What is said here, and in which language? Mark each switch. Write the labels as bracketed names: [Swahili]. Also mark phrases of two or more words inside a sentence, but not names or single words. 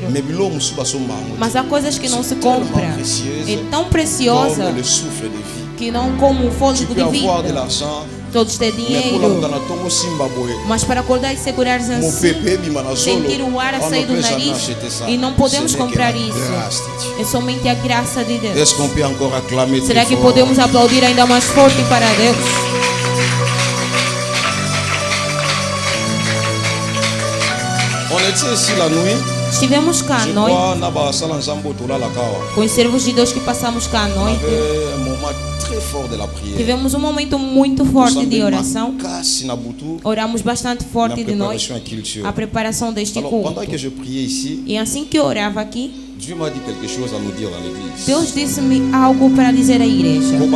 [Portuguese] Mas há coisas que não se compram. É tão preciosa que não como o fôlego de vida. Todos têm dinheiro, mas para acordar e segurar assim, sentir o ar a sair do nariz, e não podemos comprar isso. É somente a graça de Deus. Será que podemos aplaudir ainda mais forte para Deus? [French] On était ici la nuit. [Portuguese] Estivemos cá à noite com os servos de Deus que passamos cá à noite. Tivemos um momento muito forte de oração. Oramos bastante forte de noite. A preparação deste culto. E assim que eu orava aqui, Deus disse-me algo para dizer à igreja.